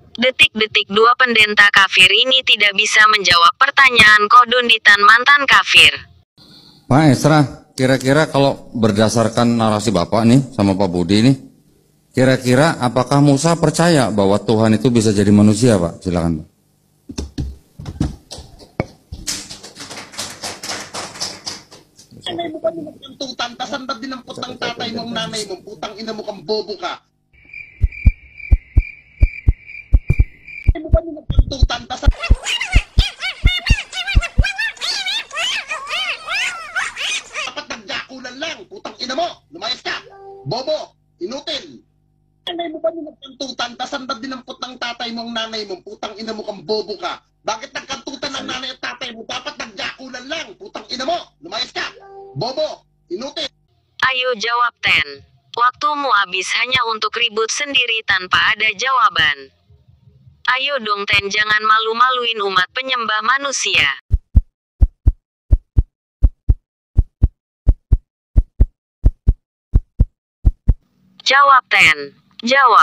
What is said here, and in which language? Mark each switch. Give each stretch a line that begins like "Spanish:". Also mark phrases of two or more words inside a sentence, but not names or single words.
Indonesian: Detik-detik dua pendeta kafir ini tidak bisa menjawab pertanyaan Kodunditan mantan kafir. Pak Esra, kira-kira kalau berdasarkan narasi Bapak nih sama Pak Budi nih, kira-kira apakah Musa percaya bahwa Tuhan itu bisa jadi manusia, Pak? Silakan, Pak.
Filipino: Nanay mo pa nung magkantutan, tasandad din ang putang tatay mo, ang nanay mo, putang ina mo kang bobo ka. Nanay mo pa nung magkantutan, tasandad... Dapat nagjakulan lang, putang ina mo, lumayas ka, bobo, inutil. Nanay mo pa nung magkantutan, tasandad din ang putang tatay mo, ang nanay mo, putang ina mo kang bobo ka. Bakit nagkantutan ng nanay at tatay mo? Dapat nagjakulan lang, putang ina mo, lumayas ka, bobo, inutil.
Indonesian: Ayo jawab Ten. Waktumu habis hanya untuk ribut sendiri tanpa ada jawaban. Ayo dong Ten, jangan malu-maluin umat penyembah manusia. Jawab Ten. Jawab.